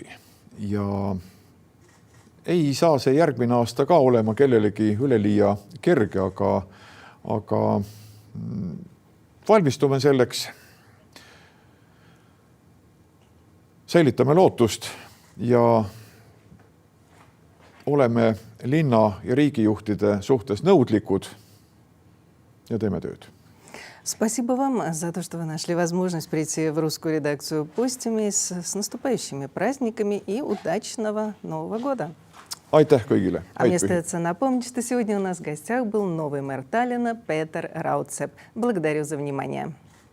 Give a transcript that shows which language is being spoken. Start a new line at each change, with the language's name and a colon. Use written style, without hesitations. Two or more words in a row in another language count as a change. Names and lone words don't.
Estonian: Ja ei saa see järgmine aasta ka olema kellelegi üleliia kerge, aga valmistume selleks, säilitame lootust ja oleme linna- ja riigijuhtide suhtes nõudlikud ja teeme tööd.
Russian: Спасибо вам за то, что вы нашли возможность прийти в русскую редакцию Postimees. С наступающими праздниками и удачного Нового года!
Estonian: Aitäh kõigile!
Russian: А мне остается напомнить, что сегодня у нас в гостях был новый мэр Таллина Петер Рауцеп. Благодарю за внимание.